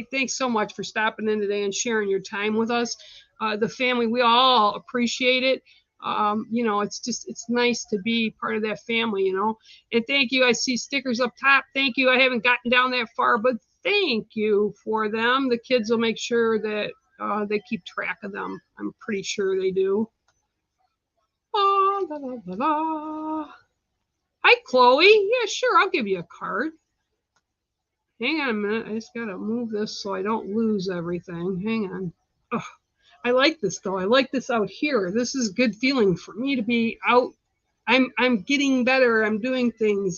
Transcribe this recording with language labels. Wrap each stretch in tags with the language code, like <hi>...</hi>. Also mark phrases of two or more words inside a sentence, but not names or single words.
<en>Thanks so much for stopping in today and sharing your time with us. The family, we all appreciate it. You know, it's nice to be part of that family, you know. And thank you. I see stickers up top. Thank you. I haven't gotten down that far, but thank you for them. The kids will make sure that they keep track of them. I'm pretty sure they do. La, la, la, la, la. Hi, Chloe. Yeah, sure. I'll give you a card. Hang on a minute. I just got to move this so I don't lose everything. Hang on. Ugh. I like this, though. I like this out here. This is a good feeling for me to be out. I'm getting better. I'm doing things.</en>